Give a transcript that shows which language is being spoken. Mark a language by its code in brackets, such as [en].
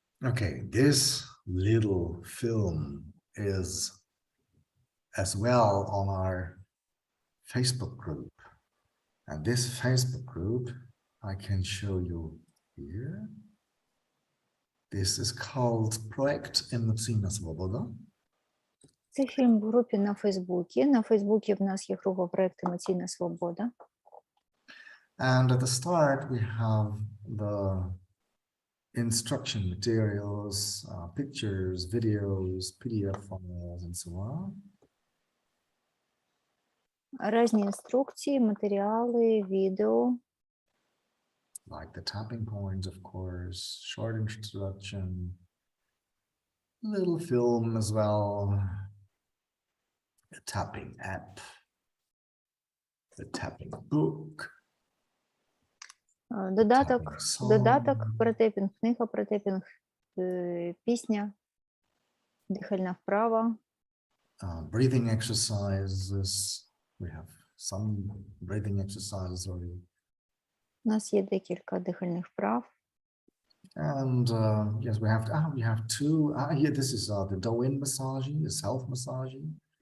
[en] Okay, this little film is as well on our Facebook group. And this Facebook group, I can show you here. This is called Projekt Emocійна Свобода. [uk] Це фільм в групі на Фейсбуці. На Фейсбуці в нас є група «Проект Емоційна Свобода». [en] And at the start, we have the instruction materials, pictures, videos, PDF files, and so on. [uk] Різні інструкції, матеріали, відео. [en] Like the tapping points, of course, short introduction, little film as well, the tapping app, the tapping book, [uk] Додаток, [en] tapping song, [uk] додаток про тейпінг, книга про тейпінг, пісня, дихальна вправа. [en] breathing exercises. We have some breathing exercises already. [uk] У нас є декілька дихальних вправ. [en] And yes, we have two. Here, this is the do-in massaging, the self-massaging.